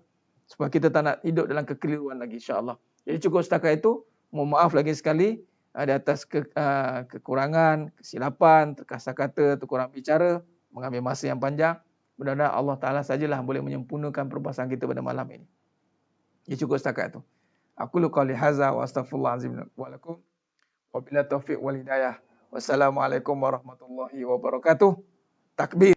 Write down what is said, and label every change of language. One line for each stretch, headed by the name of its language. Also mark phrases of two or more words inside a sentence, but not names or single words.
Malay: Sebab kita tak nak hidup dalam kekeliruan lagi,
Arabic: إن شاء الله.
Malay: Jadi cukup setakat itu. Mohon maaf lagi sekali di atas kekurangan, kesilapan, terkasar kata, terkurang bicara, mengambil masa yang panjang. Mudah-mudahan Allah Ta'ala sajalah boleh menyempurnakan perbahasan kita pada malam ini. Ya, cukup setakat itu.
Arabic: أقول قولي هذا وأستغفر الله العظيم ولكم. وبالله التوفيق والهداية. والسلام عليكم ورحمة الله وبركاته. Takbir.